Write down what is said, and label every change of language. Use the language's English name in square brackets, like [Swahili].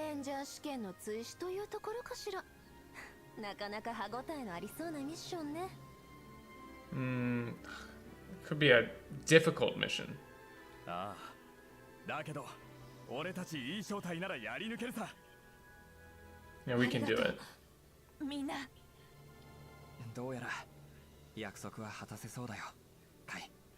[Japanese] レンジャー試験の追試というところかしら。なかなか歯ごたえのありそうなミッションね。 [English] Could be a difficult mission. [Japanese] ああ。だけど、俺たちいい正体ならやり抜けるさ。 [English] Yeah, we can do it. [Japanese] みんな。どうやら約束は果たせそうだよ、カイ。